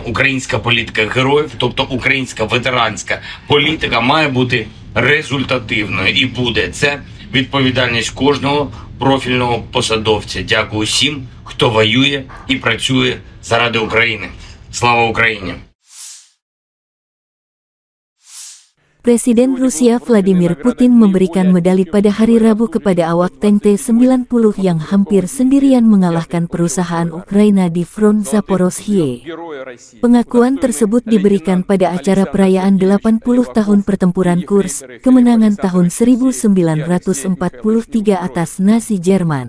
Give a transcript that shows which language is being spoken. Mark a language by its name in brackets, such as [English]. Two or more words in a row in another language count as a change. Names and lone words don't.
[Ukrainian] Українська політика героїв, тобто українська ветеранська політика, має бути результативною і буде. Це відповідальність кожного профільного посадовця. Дякую всім, хто воює і працює заради України. Слава Україні! [Indonesian] Presiden Rusia Vladimir Putin memberikan medali pada hari Rabu kepada awak tank T-90 yang hampir sendirian mengalahkan perusahaan Ukraina di front Zaporozhye. Pengakuan tersebut diberikan pada acara perayaan 80 tahun pertempuran Kurs, kemenangan tahun 1943 atas Nazi Jerman.